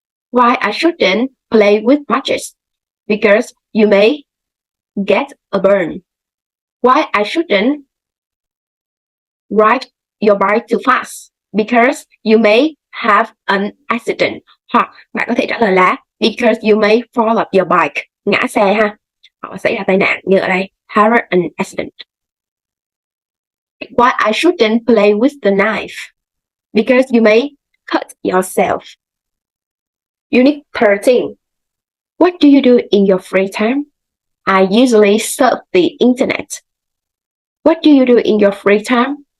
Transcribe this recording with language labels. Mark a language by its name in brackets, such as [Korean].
[English] Why I shouldn't play with matches? Because you may get a burn. Why I shouldn't ride your bike too fast? Because you may have an accident. [Vietnamese] Hoặc bạn có thể trả lời là [English] because you may fall off your bike. [Vietnamese] Ngã xe ha. Hoặc xảy ra tai nạn như ở đây. [English] Have an accident. Why I shouldn't play with the knife? Because you may cut yourself. Unit 13. What do you do in your free time? I usually surf the internet. What do you do in your free time?